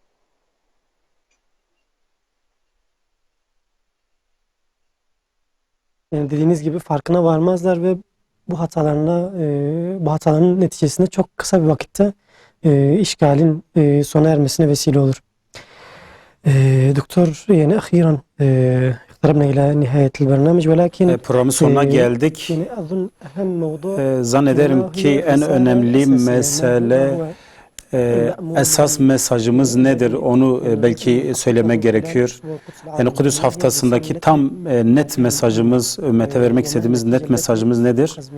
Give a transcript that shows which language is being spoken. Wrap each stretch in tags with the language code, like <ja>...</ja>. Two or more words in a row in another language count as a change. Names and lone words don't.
<tr>Yani dediğiniz gibi farkına varmazlar ve bu hataların neticesinde çok kısa bir vakitte işgalin sona ermesine vesile olur. Doktor, yani</tr> <ar>akhiran اقتربنا إلى نهاية البرنامج ولكن</ar> <tr>programın sonuna geldik. Zannederim ki en önemli mesele esas mesajımız nedir onu belki söylemek gerekiyor. Yani Kudüs haftasındaki tam net mesajımız, ümmete vermek istediğimiz net mesajımız nedir?</tr>